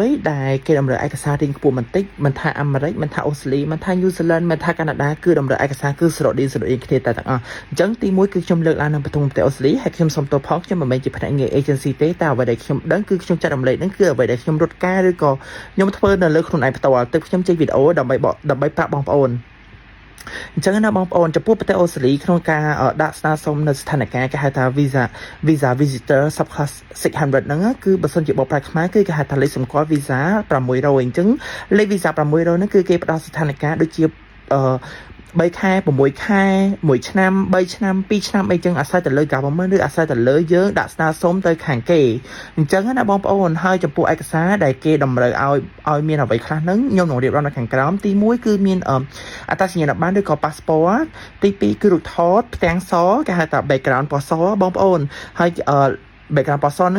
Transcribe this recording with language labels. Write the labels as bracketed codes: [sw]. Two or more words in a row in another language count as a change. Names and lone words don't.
[km] ដែលគេតម្រូវឯកសាររៀងខ្ពស់បន្តិចមិនថាអាមេរិកមិនថាអូស្ត្រាលីមិនថាញូហ្សេឡង់មិនថាកាណាដាគឺតម្រូវឯកសារគឺស្រដៀងគ្នាតែទាំងអស់អញ្ចឹងទី1គឺខ្ញុំលើកឡើងនៅប្រទេសអូស្ត្រាលីហើយខ្ញុំសូមទោសផងខ្ញុំមិនមែនជាភ្នាក់ងារ agency ទេតែអ្វីដែលខ្ញុំដឹងគឺខ្ញុំចាត់រំលែកនឹងគឺអ្វីដែលខ្ញុំរត់ការឬក៏ខ្ញុំធ្វើនៅលើខ្លួនឯងផ្ទាល់ទើបខ្ញុំចេញវីដេអូដើម្បីប្រាប់បងប្អូនអញ្ចឹងណាបងប្អូនចំពោះប្រទេសអូស្ត្រាលីក្នុងការដាក់ស្នើសុំនៅស្ថានភាពគេហៅថា [en] visa visitor [km] subclass 600 ហ្នឹងគឺបើសិនជាបកប្រែខ្មែរគឺគេហៅថាលេខសម្គាល់ visa 600អញ្ចឹងលេខ visa 600ហ្នឹងគឺគេផ្ដល់ស្ថានភាពដូច ជា3ខែ6ខែ1ឆ្នាំ3ឆ្នាំ2ឆ្នាំអីចឹងអាស្រ័យទៅលើ government ឬអាស្រ័យទៅលើយើងដាក់ស្នើសុំទៅខាងគេអញ្ចឹងណាបងប្អូនហើយចំពោះឯកសារដែលគេតម្រូវឲ្យមានអ្វីខ្លះហ្នឹងខ្ញុំនឹងរៀបរាប់នៅខាងក្រោមទី1គឺមានអត្តសញ្ញាណប័ណ្ណឬក៏ passport ទី2គឺរូបថតផ្ទាំងសគេហៅថា background ពណ៌សបងប្អូនហើយ background ពណ៌សហ្នឹង